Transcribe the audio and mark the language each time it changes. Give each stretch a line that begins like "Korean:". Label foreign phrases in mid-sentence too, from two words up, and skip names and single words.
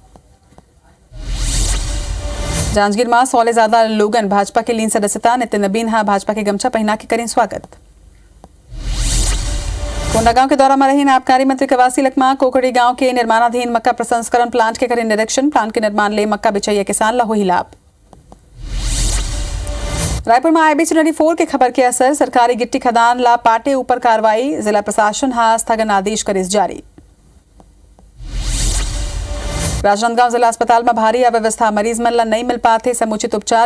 Chhattisgarhi: जांजगीर मां 100 से ज्यादा लोगन भाजपा के लीन सदस्यता नितिन नवीन भाजपा के गमछा पहना के करें स्वागत। कोंडागांव के दौरा में रही आबकारी मंत्री कवासी लखमा कोकड़ी गांव के निर्माणाधीन मक्का प्रसंस्करण प्लांट के करें निरीक्षण। प्लांट के निर्माण ले मक्का बिचैया किसान ला हुई लाभ। रायपुर में IBC 24 के खबर के असर सरकारी गिट्टी खदान ला पाटे ऊपर कार्रवाई। जिला प्रशासन स्थगन आदेश करे जारी। राजनांदगांव जिला अस्पताल में भारी अव्यवस्था मरीज मन ला नहीं मिल पाते समुचित उपचार।